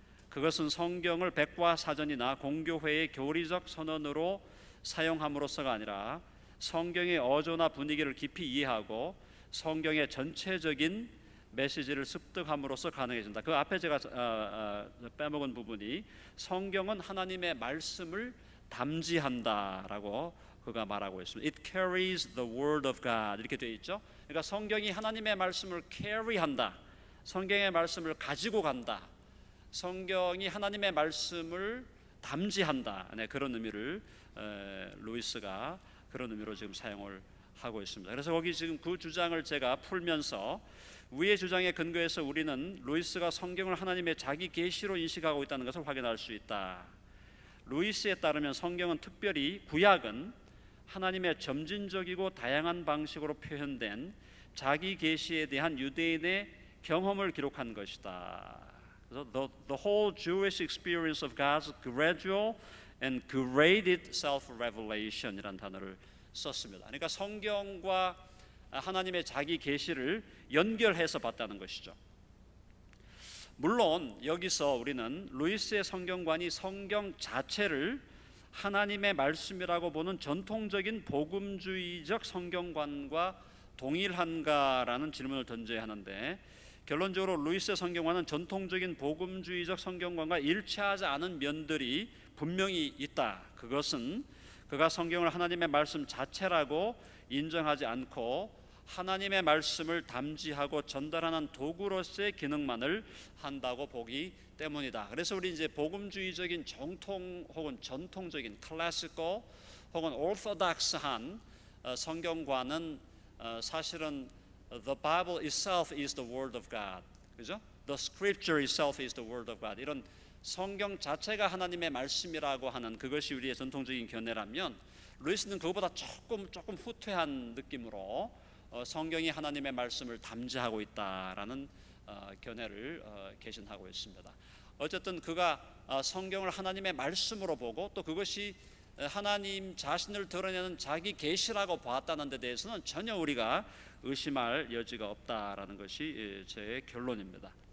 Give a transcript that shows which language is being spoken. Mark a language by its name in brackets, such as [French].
[Korean] 그것은 성경을 백과사전이나 공교회의 교리적 선언으로 사용함으로써가 아니라 성경의 어조나 분위기를 깊이 이해하고 성경의 전체적인 메시지를 습득함으로써 가능해진다. 그 앞에 제가 빼먹은 부분이 성경은 하나님의 말씀을 담지한다라고 그가 말하고 있습니다. [English] It carries the word of God [Korean] 이렇게 되어 있죠. 그러니까 성경이 하나님의 말씀을 carry한다. 성경의 말씀을 가지고 간다. 성경이 하나님의 말씀을 담지한다. 네, 그런 의미를 루이스가 그런 의미로 지금 사용을 하고 있습니다. 그래서 거기 지금 그 주장을 제가 풀면서 위의 주장에 근거해서 우리는 루이스가 성경을 하나님의 자기 계시로 인식하고 있다는 것을 확인할 수 있다. 루이스에 따르면 성경은, 특별히 구약은 하나님의 점진적이고 다양한 방식으로 표현된 자기 계시에 대한 유대인의 경험을 기록한 것이다. 그래서 [English] the whole Jewish experience of God's gradual and graded self-revelation이라는 [Korean] 단어를 썼습니다. 그러니까 성경과 하나님의 자기 계시를 연결해서 봤다는 것이죠. 물론 여기서 우리는 루이스의 성경관이 성경 자체를 하나님의 말씀이라고 보는 전통적인 복음주의적 성경관과 동일한가라는 질문을 던져야 하는데, 결론적으로 루이스의 성경관은 전통적인 복음주의적 성경관과 일치하지 않은 면들이 분명히 있다. 그것은 그가 성경을 하나님의 말씀 자체라고 인정하지 않고 하나님의 말씀을 담지하고 전달하는 도구로서의 기능만을 한다고 보기 때문이다. 그래서 우리 이제 복음주의적인 정통 혹은 전통적인 클래시컬 혹은 오르토닥스한 성경관은 사실은 [English] the Bible itself is the word of God, [Korean] 그죠? [English] The Scripture itself is the word of God. [Korean] 이런 성경 자체가 하나님의 말씀이라고 하는 그것이 우리의 전통적인 견해라면, 루이스는 그것보다 조금 후퇴한 느낌으로 성경이 하나님의 말씀을 담지하고 있다라는 견해를 개신하고 있습니다. 어쨌든 그가 성경을 하나님의 말씀으로 보고 또 그것이 하나님 자신을 드러내는 자기 계시라고 봤다는 데 대해서는 전혀 우리가 의심할 여지가 없다라는 것이 제 결론입니다.